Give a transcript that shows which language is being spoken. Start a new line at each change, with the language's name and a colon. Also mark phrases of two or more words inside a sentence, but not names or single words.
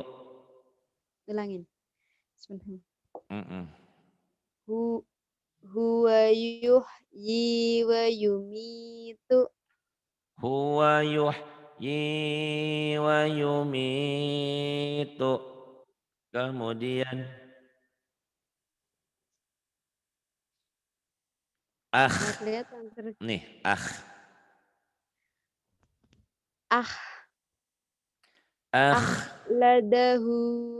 Indonesian: Ulangin. Sebentar. Mm-mm.
Arabic: Huwa yuhyi wa yumitu. Huwa yuhyi wa yumitu.
Indonesian: Kemudian Nggak kelihatan terus. nih Ah. akh Ladahu.